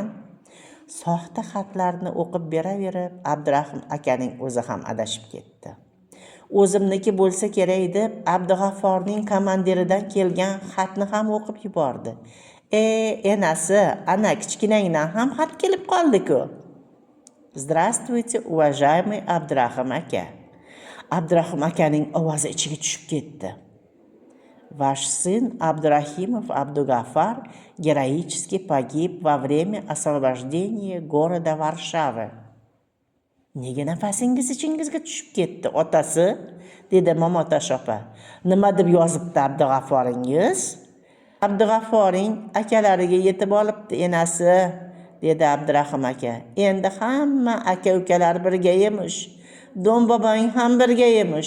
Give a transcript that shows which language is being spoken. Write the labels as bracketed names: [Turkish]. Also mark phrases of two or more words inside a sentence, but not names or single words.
[Uzbek] Soxta xatlarni o'qib beraverib, Abdurahim akaning o'zi ham adashib ketdi. O'zimniki bo'lsa kerak deb Abdug'afforning komandiridan kelgan xatni ham o'qib yubordi. Enasi, ana kichkinangdan ham xat kelib qoldi-ku. [Russian] Здравствуйте, уважаемый Abdurahim aka. [Uzbek] Abdurahim akaning ovozi ichiga tushib ketdi. [Russian] Ваш сын Абдурахимов Абдугафар героически погиб во время освобождения города Варшавы. [Uzbek] Nega nafasingiz ichingizga tushib ketdi, otasi? Dedi Momotosh opa. Nima deb yozibdi Abdug'afforingiz? Abdug'afforing akalariga yetib olibdi, enasi, dedi Abdurahim aka. Endi hamma aka-ukalar birga emish. Do'm bobong ham birga emish.